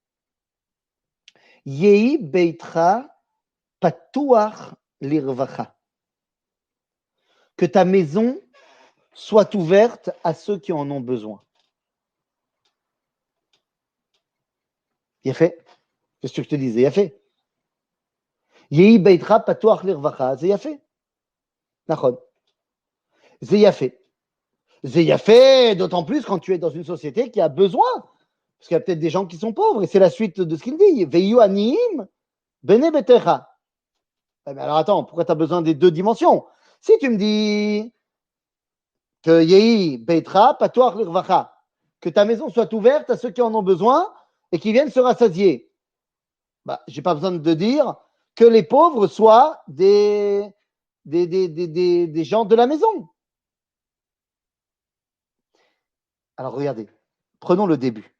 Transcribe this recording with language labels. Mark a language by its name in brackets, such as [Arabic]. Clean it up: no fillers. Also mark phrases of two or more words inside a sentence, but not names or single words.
[Hebrew] יהי ביתך פתוח לרווחה. [French] Que ta maison soit ouverte à ceux qui en ont besoin. Il a fait. Qu'est-ce que je te disais? Il a fait. [Hebrew] יהי ביתך פתוח לרווחה. [French] C'est fait. Nachon. C'est fait. C'est fait, d'autant plus quand tu es dans une société qui a besoin. Parce qu'il y a peut-être des gens qui sont pauvres. Et c'est la suite de ce qu'il dit. [Hebrew] ויהיו עניים בני ביתך. [French] Mais alors attends, pourquoi tu as besoin des deux dimensions? Si tu me dis que [Hebrew] יהי ביתך פתוח לרווחה, [French] que ta maison soit ouverte à ceux qui en ont besoin et qui viennent se rassasier. Bah, je n'ai pas besoin de dire que les pauvres soient des gens de la maison. Alors regardez, prenons le début.